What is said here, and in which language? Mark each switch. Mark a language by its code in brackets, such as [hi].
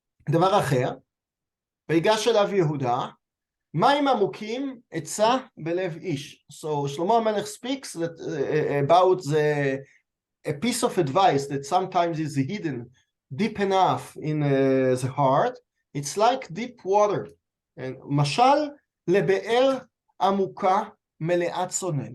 [he] דבר אחר, ויגש אליו יהודה, מים עמוקים עצה בלב איש. [en] So Shlomo HaMelech speaks that, about a piece of advice that sometimes is hidden deep enough in the heart. It's like deep water. [he] And משל לבאר עמוקה מלאת צונן.